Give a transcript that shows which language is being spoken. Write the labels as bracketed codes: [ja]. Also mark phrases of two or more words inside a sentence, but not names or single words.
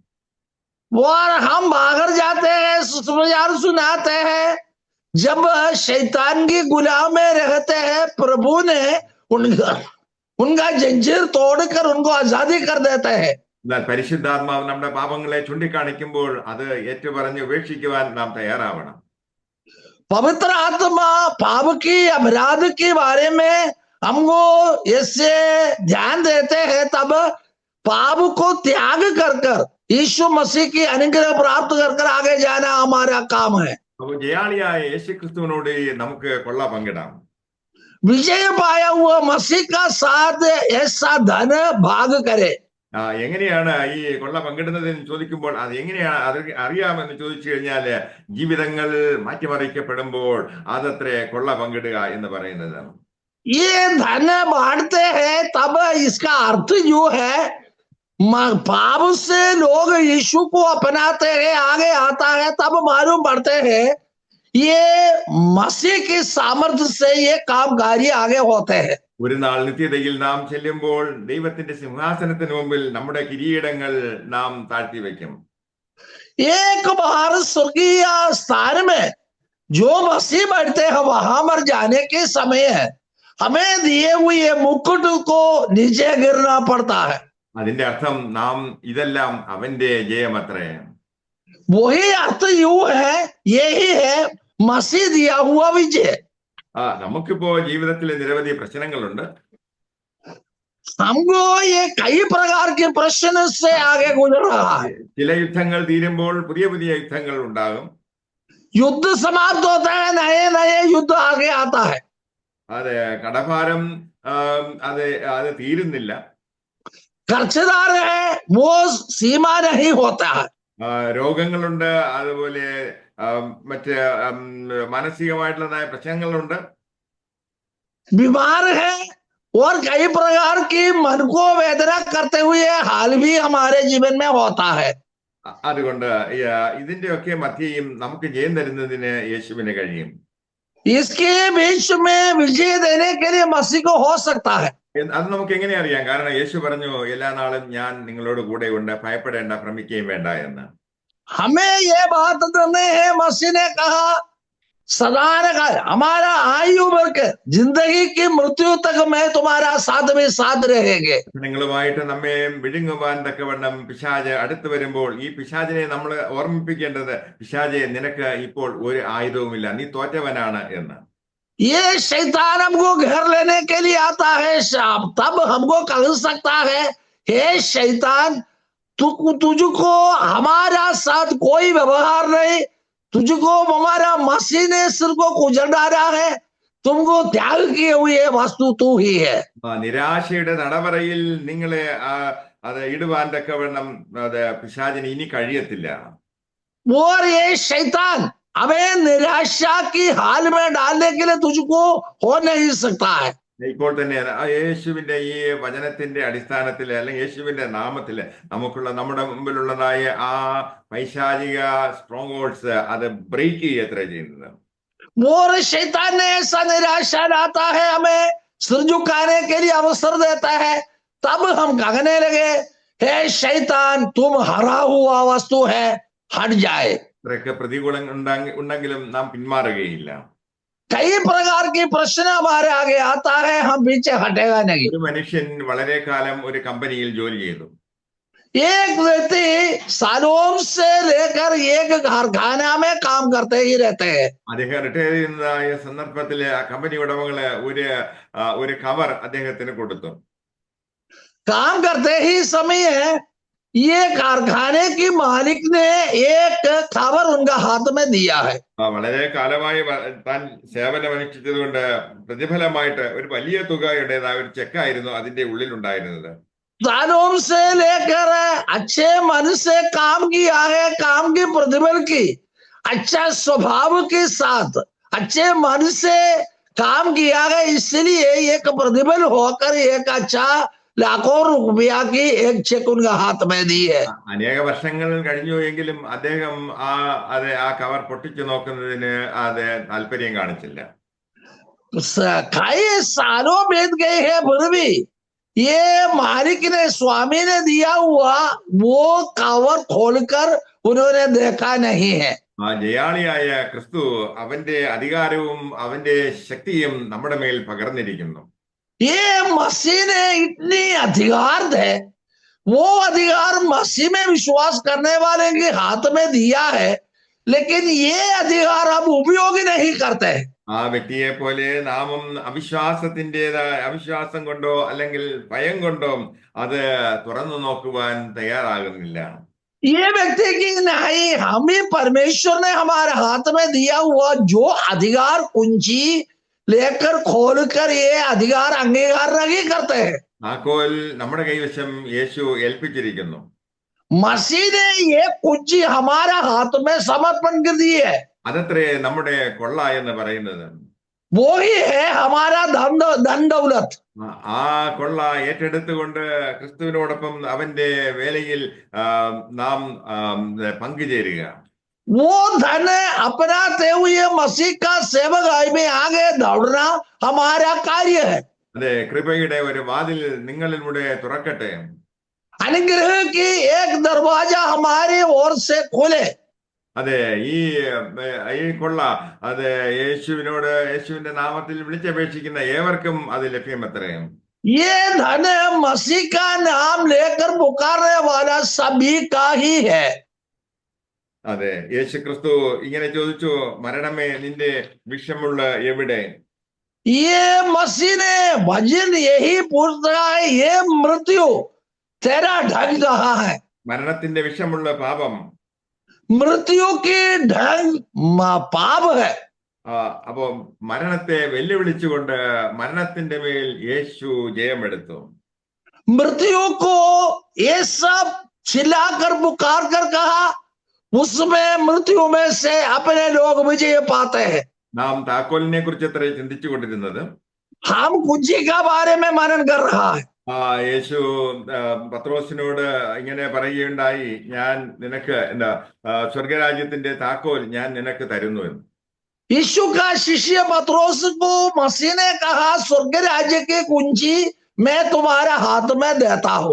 [hi] और हम बाहर जाते हैं, सुसमाचार सुनाते हैं, जब शैतान की गुलाम में रहते हैं, प्रभु ने उनका जंजीर तोड़कर उनको आजादी कर देते हैं. [ml] എന്നാൽ പരിശുദ്ധാത്മാവ് നമ്മുടെ പാപങ്ങളെ ചൂണ്ടിക്കാണിക്കുമ്പോൾ അത് ഏറ്റുപറഞ്ഞ് ഉപേക്ഷിക്കുവാൻ നാം തയ്യാറാവണം. [hi] पवित्र आत्मा पाप की अपराध के बारे में हमको इससे ध्यान देते हैं, तब पाप को त्याग कर यीशु मसीह की अनुग्रह प्राप्त कर आगे जाना हमारा काम है. [ml] അപ്പോൾ ജയാളിയായ യേശുക്രിസ്തുവിനോട് നമുക്ക് കൊള്ള പങ്കിടാം. [hi] विजय पाया हुआ मसीह का साथ ऐसा धन भाग करे. [ml] എങ്ങനെയാണ് ഈ കൊള്ള പങ്കിടുന്നതെന്ന് ചോദിക്കുമ്പോൾ അത് എങ്ങനെയാണ് അറിയാമെന്ന് ചോദിച്ചു കഴിഞ്ഞാൽ ജീവിതങ്ങൾ മാറ്റിമറിക്കപ്പെടുമ്പോൾ അതത്രേ കൊള്ള പങ്കിടുക എന്ന് പറയുന്നത്. [hi] ये धन बांटते हैं तब इसका अर्थ जो है, पाप से लोग यीशु को अपनाते हैं, आगे आता है, तब मालूम पड़ते हैं ये मसीह की सामर्थ्य से ये काम कार्य आगे होते हैं. [ml] ഒരു നാൾ നിത്യതയിൽ നാം ചെല്ലുമ്പോൾ ദൈവത്തിന്റെ സിംഹാസനത്തിന് മുമ്പിൽ നമ്മുടെ കിരീടങ്ങൾ നാം താഴ്ത്തി വെക്കും. [hi] एक बार स्वर्गीय स्थान में जो मसीह बैठते हैं वहां पर जाने के समय है, हमें दिए हुए मुकुट को नीचे गिरना पड़ता है. [ml] അതിന്റെ അർത്ഥം നാം ഇതെല്ലാം അവന്റെ ജയമത്രേ. [hi] वही अर्थ यू है, यही है मसीह दिया हुआ विजय. [ml] നമുക്കിപ്പോ ജീവിതത്തിൽ നിരവധി പ്രശ്നങ്ങളുണ്ട്. [hi] हमको ये कई प्रकार के प्रश्न से आगे गुजर रहा है. [ml] ചില യുദ്ധങ്ങൾ തീരുമ്പോൾ പുതിയ പുതിയ യുദ്ധങ്ങൾ ഉണ്ടാകും. [hi] युद्ध समाप्त होता है, नए नए युद्ध आगे आता है. [ml] അതെ, കടഭാരം അത് തീരുന്നില്ല. [hi] कर्जदार है वो सीमा नहीं होता है. [ml] രോഗങ്ങളുണ്ട്, അതുപോലെ മറ്റ് മാനസികമായിട്ടുള്ളതായ പ്രശ്നങ്ങളുണ്ട്. [hi] बीमार है और कई प्रकार की मन को वेदना करते हुए हाल भी हमारे जीवन में होता है. [ml] അതുകൊണ്ട് ഇതിന്റെയൊക്കെ മധ്യയും നമുക്ക് ജയം തരുന്നതിന് യേശുവിന് കഴിയും. [hi] इसके बीच में विजय देने के लिए मसीह को हो सकता है. [ml] അത് നമുക്ക് എങ്ങനെ അറിയാം? കാരണം യേശു പറഞ്ഞു, എല്ലാ നാളും ഞാൻ നിങ്ങളോട് കൂടെ ഉണ്ട്, ഭയപ്പെടേണ്ട, ഭ്രമിക്കുകയും വേണ്ട എന്ന്. [hi] हमें ये बात करनी है, मसीह ने कहा सदा का हमारा आयु भर के जिंदगी की मृत्यु तक मैं तुम्हारा साथ में साथ रहेंगे. [ml] നിങ്ങളുമായിട്ട് നമ്മെ വിഴുങ്ങുവാൻ തക്കവണ്ണം പിശാച് അടുത്ത് വരുമ്പോൾ ഈ പിശാചിനെ നമ്മൾ ഓർമ്മിപ്പിക്കേണ്ടത്, പിശാചെ നിനക്ക് ഇപ്പോൾ ഒരു ആയുധവുമില്ല, നീ തോറ്റവനാണ് എന്ന്. [hi] ये शैतान हमको घर लेने के लिए आता है शाम, तब हमको कह सकता है हे शैतान तुझको हमारा साथ कोई व्यवहार नहीं, तुझको हमारा मसीह ने सिर को कुचल डाला है, तुमको त्याग किए हुए वस्तु तू ही है. [ml] നിരാശയുടെ നടവറയിൽ നിങ്ങളെ അത് ഇടുവാൻ തക്കവണ്ണം അത് പിശാചിന് ഇനി കഴിയത്തില്ല. [hi] और ये शैतान हमें निराशा की हाल में डालने के लिए तुझको हो नहीं सकता है. [ml] ഇപ്പോൾ തന്നെ യേശുവിന്റെ ഈ വചനത്തിന്റെ അടിസ്ഥാനത്തിൽ അല്ലെങ്കിൽ യേശുവിന്റെ നാമത്തില് നമ്മുടെ മുമ്പിലുള്ളതായ ആ പൈശാചിക [en] strong holds [ml] അത് ബ്രേക്ക് ചെയ്യത്ര ചെയ്യുന്നത്. [hi] और शैतान ने ऐसा निराशा लाता है, हमें सिर झुकाने के लिए अवसर देता है, तब हम कहने लगे हे शैतान तुम हरा हुआ वस्तु है, हट जाए. [ml] ഇത്രയൊക്കെ പ്രതികൂലം ഉണ്ടെങ്കിലും നാം പിന്മാറുകയില്ല. [hi] कई प्रकार की प्रश्न हमारे आगे आता है, हम पीछे हटेगा नहीं. [ml] ഒരു മനുഷ്യൻ വളരെ കാലം ഒരു കമ്പനിയിൽ ജോലി ചെയ്തു. [hi] एक व्यक्ति सालों से लेकर एक कारखाना में काम करते ही रहते हैं. [ml] അദ്ദേഹം റിട്ടയർ ചെയ്യുന്നതായ സന്ദർഭത്തില് ആ കമ്പനി ഉടമകള് ഒരു കവർ അദ്ദേഹത്തിന് കൊടുത്തു. [hi] काम करते ही समय ये कारखाने की मालिक ने एक खबर उनका हाथ में दिया है. [ml] വളരെ കാലമായി താൻ സേവനമനുഷ്ഠിച്ചതുകൊണ്ട് പ്രതിഫലമായിട്ട് ഒരു വലിയ തുകയുടേതായ ഒരു ചെക്കായിരുന്നു അതിന്റെ ഉള്ളിൽ ഉണ്ടായിരുന്നത്. [hi] सालों से लेकर अच्छे मन से काम किया है, काम की प्रतिफल की अच्छा स्वभाव के साथ अच्छे मन से काम किया है, इसलिए एक प्रतिफल होकर एक अच्छा लाखों रुपया की एक चेक उनका हाथ में दी है. [ml] അനേക വർഷങ്ങൾ കഴിഞ്ഞു എങ്കിലും അദ്ദേഹം ആ കവർ പൊട്ടിച്ചു നോക്കുന്നതിന് അത് താല്പര്യം കാണിച്ചില്ല. [hi] कई सालों बीत गए हैं, फिर भी ये मालिक ने स्वामी ने दिया हुआ वो कवर खोलकर उन्होंने देखा नहीं है. [ml] ആ ജയാളിയായ ക്രിസ്തു അവന്റെ അധികാരവും അവന്റെ ശക്തിയും നമ്മുടെ മേൽ പകർന്നിരിക്കുന്നു. [hi] ये मसीह ने इतनी अधिकार है, वो अधिकार मसीह में विश्वास करने वाले के हाथ में दिया है, लेकिन ये अधिकार हम उपयोग नहीं करते. [ml] ആ വ്യക്തിയെ പോലെ നാമും അവിശ്വാസം കൊണ്ടോ അല്ലെങ്കിൽ ഭയം കൊണ്ടോ അത് തുറന്നു നോക്കുവാൻ തയ്യാറാകുന്നില്ല. [hi] ये व्यक्ति की नहीं, हमें परमेश्वर ने हमारे हाथ में दिया हुआ जो अधिकार कुंजी लेकर खोलकर ये अधिकार अंगीकार नहीं करते हैं. [ml] താക്കോൽ നമ്മുടെ കൈവശം യേശു ഏൽപ്പിച്ചിരിക്കുന്നു. [hi] मसीह ने ये कुंजी हमारा हाथ में समर्पण कर दी है. [ml] അതത്രേ നമ്മുടെ കൊള്ള എന്ന് പറയുന്നത്. [hi] वो ही है हमारा धन दौलत. [ml] ആ കൊള്ള ഏറ്റെടുത്തുകൊണ്ട് ക്രിസ്തുവിനോടൊപ്പം അവന്റെ വേലയിൽ നാം പങ്കുചേരുക. [hi] वो धन अपनाते हुए मसीह का सेवकाई में आगे दौड़ना हमारा कार्य है. [ml] അതെ, കൃപയുടെ ഒരു വാതിൽ നിങ്ങളിലൂടെ തുറക്കട്ടെ. [hi] अनुग्रह की एक दरवाजा हमारी ओर से खोले. [ml] അതെ, ഈ കൊള്ള അത് യേശുവിന്റെ നാമത്തിൽ വിളിച്ചപേക്ഷിക്കുന്ന ഏവർക്കും അത് ലഭ്യമത്രേ. [hi] ये धन मसीह का नाम लेकर पुकारने वाला सभी का ही है. [ml] അതെ, യേശു ക്രിസ്തു ഇങ്ങനെ ചോദിച്ചു, മരണമേ നിന്റെ വിഷമുള്ള എവിടെ? [hi] ये मसीह ने भजन यही पूछता है, ये मृत्यु तेरा ढंग कहाँ है? [ml] മരണത്തിന്റെ വിഷമുള്ള പാപം, [hi] मृत्यु की ढंग पाप है. [ml] അപ്പോ മരണത്തെ വെല്ലുവിളിച്ചുകൊണ്ട് മരണത്തിന്റെ മേൽ യേശു ജയമെടുത്തു. [hi] मृत्यु को ये सब चिल्लाकर पुकार कर कहा, उसमें मृत्यु में से अपने लोग विजय पाते हैं. [ml] നാം താക്കോലിനെ കുറിച്ച് എത്ര ചിന്തിച്ചു കൊണ്ടിരുന്നത്? [hi] हम कुंजी का बारे में मनन कर रहा है. [ml] യേശു പത്രോസിനോട് ഇങ്ങനെ പറയുകയുണ്ടായി, ഞാൻ നിനക്ക് സ്വർഗരാജ്യത്തിന്റെ താക്കോൽ ഞാൻ നിനക്ക് തരുന്നു എന്ന്. [hi] यीशु का शिष्य पत्रोस को मसीह ने कहा, स्वर्ग राज्य की कुंजी मैं तुम्हारे हाथ में देता हूं.